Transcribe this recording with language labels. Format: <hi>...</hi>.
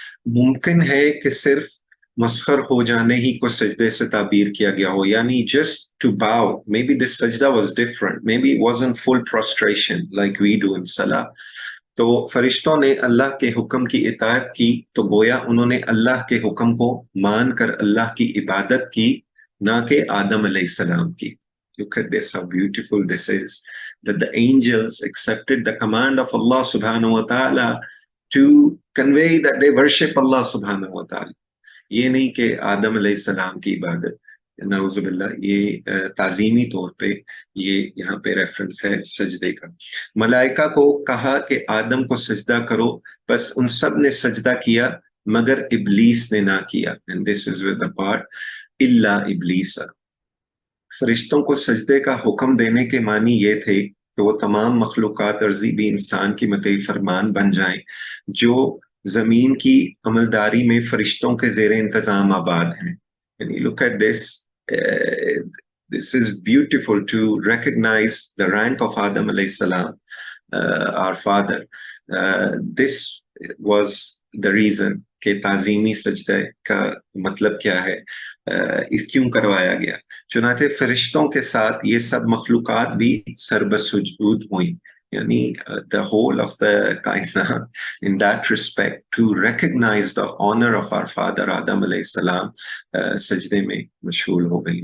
<hi>मुमकिन है कि सिर्फ मस्खर हो जाने ही को सजदे से ताबीर किया गया हो, यानी</hi> <en>Just to bow, may be this सजदा was different, may be it wasn't full prostration like we do in सलाह।</en> <hi>तो फरिश्तों ने अल्लाह के हुक्म की इताअत की, तो गोया उन्होंने अल्लाह के हुक्म को मान कर अल्लाह की इबादत की, ना कि आदम अलैहिस्सलाम की।</hi> <en>Look at this, how beautiful this is, that the angels accepted the command of Allah subhanahu wa ta'ala to convey that they worship Allah subhanahu wa ta'ala.</en> <hi>ये नहीं कि आदम अलैहिस्सलाम की इबादत, नाउजुबिल्लाह, ये ताजीमी तौर पे ये यहाँ पे रेफरेंस है सजदे का। मलाइका को कहा कि आदम को सजदा करो, बस उन सब ने सजदा किया मगर इब्लीस ने ना किया।</hi> <en>And this is with the part इल्ला इब्लीस।</en> <hi>फरिश्तों को सजदे का हुक्म देने के मानी ये थे कि वो तमाम मखलूकात अर्जी भी इंसान की मतई फरमान बन जाएं, जो जमीन की अमलदारी में फरिश्तों के जेर इंतजाम आबाद हैं।</hi> <en>And you look at this, this is beautiful to recognize the rank of Adam alayhi salam, our father. This was the reason</en> <hi>कि ताजीमी सजदे का मतलब क्या है, क्यों करवाया गया। चुनाते फरिश्तों के साथ ये सब मखलूकात भी सरबसुजूद हुई, यानी</hi> <en>the whole of the</en> <hi>कायनात</hi> <en>in that respect to recognize the honor of our father</en> <hi>Adam alayhi salam सजदे में मशगूल हो गई।</hi>